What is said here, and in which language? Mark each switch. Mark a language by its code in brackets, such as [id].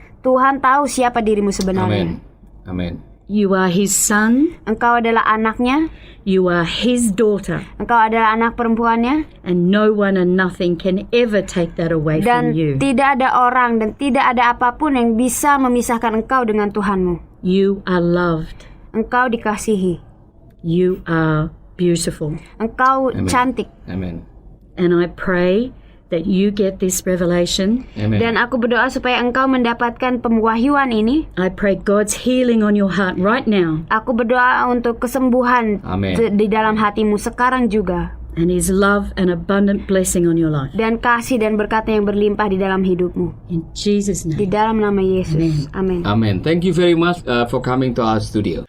[id] Tuhan tahu siapa dirimu sebenarnya. Amen. Amen. [en] You are His son, [id] Engkau adalah anaknya, [en] you are His daughter, [id] Engkau adalah anak perempuannya, [en] and no one and nothing can ever take that away from [id] dan [en] you. [id] tidak ada orang dan tidak ada apapun yang bisa memisahkan Engkau dengan Tuhanmu. [en] You are loved. [id] Engkau dikasihi, [en] You are beautiful. [id] Engkau Amen. cantik. Amen. [en] And I pray that you get this revelation. Amen. [id] Dan aku berdoa supaya Engkau mendapatkan pemwahyuan ini. [en] I pray God's healing on your heart right now, [id] Aku berdoa untuk kesembuhan Amen. di dalam hatimu sekarang juga, [en] and His love and abundant blessing on your life. [id] dan kasih dan berkat-Nya yang berlimpah di dalam hidupmu. [en] In Jesus' [id] Di [en] name. [id] dalam nama Yesus. Amin. Amen. [en] Thank you very much for coming to our studio.